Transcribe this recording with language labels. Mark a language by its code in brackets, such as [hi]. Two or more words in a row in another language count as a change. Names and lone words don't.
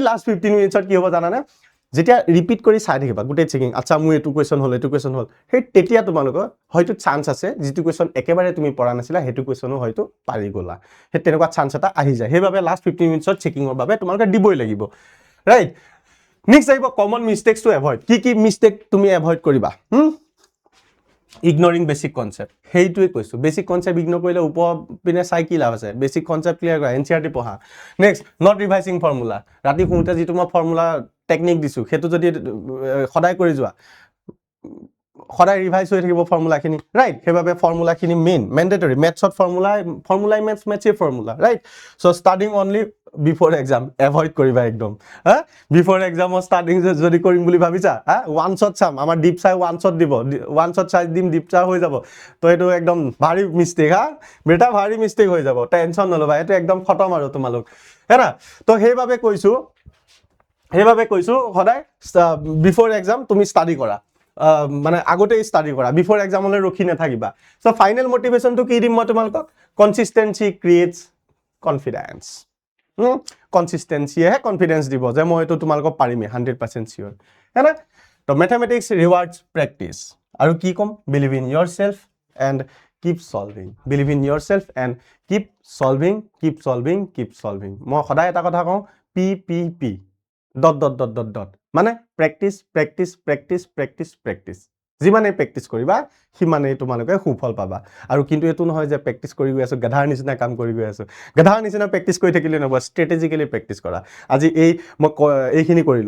[as] লাষ্ট 15 মিনিটছত কি হ'ব জানানে যেতিয়া ৰিপিট কৰি চাই থাকিবা গুটেই চেকিং আচ্ছা মোৰ এটো কোৱেশ্যন হল সেই তেতিয়া তোমালোকৰ হয়তো চান্স আছে যেটো কোৱেশ্যন একেবাৰে তুমি পঢ়া নাছিলা হেতু কোৱেশ্যনো হয়তো পাৰি গলা হে তেনেকুৱা চান্স এটা আহি যায় সেইবাবে লাষ্ট 15 মিনিটছত চেকিংৰ বাবে তোমালোকে দিবই লাগিব [en] right next [as] আহিব [en] common mistakes to avoid [as] কি মিস্টেক তুমি এভয়েড কৰিবা [en] ignoring basic concept [as] হেইটোৱে কৈছো [en] basic concept ignore [as] কৰিলে ওপৰ পিনে চাই কি লাভ আছে [en] basic concept clear [as] কৰা এনসিআরটি পঢ়া [en] next not revising formula [as] ৰাতি শুতে যেটো মই [en] formula technique [as] দিছো হেতু যদি সদায় কৰি যোৱা সদায় ৰিভাইজ হৈ থাকিব ফৰ্মুলাখিনি ৰাইট হেবাবে ফৰ্মুলাখিনি [en] main mandatory [as] ম্যাথছত ফৰ্মুলা ম্যাথছৰ ফৰ্মুলা [en] right so studying only before exam avoid [as] কৰিবা একদম হা [en] before examৰ studying [as] যদি কৰিম বুলি ভাবিছা হা [en] one shot [as] চাম আমাৰ ডিপ চাই [en] one shot [as] দিব [en] one shot [as] চাই দিম ডিপ চাই হৈ যাব তো এটো একদম ভাৰী মিস্টেক হা বেটা ভাৰী মিস্টেক হৈ যাব টেনশন নলবা এটো একদম খতম আৰু তোমালোক হেনা তো হেইভাবে কৈছো সদায় [en] before exam [as] তুমি স্টাডি কৰা মানে আগতে স্টাডি কৰা [en] before examলৈ [as] ৰখি নাথাকিবা সো [en] final motivationটো [as] কি দিম মই তোমালোকক [en] consistency creates confidence consistency [as] হে কনফিডেন্স দিব যে মই এটো তোমালোকক পাৰিমে 100% সিওর হেনা তো [en] mathematics rewards practice [as] আৰু কি কম [en] believe in yourself and keep solving believe in yourself and keep solving [as] মই সদায় এটা কথা কওঁ PPP ... মানে প্ৰ্যাকটিস যিমানে প্ৰ্যাকটিস কৰিবা সিমানে তোমালোকে সুফল পাবা আৰু কিন্তু এটো নহয় যে প্ৰ্যাকটিস কৰি গৈ আছো গাধাৰ নিচিনা কাম কৰি গৈ আছো গাধাৰ নিচিনা প্ৰ্যাকটিস কৰি থাকিলে নহব [en] strategically practice [as] কৰা আজি মই এইখিনি কৰিলো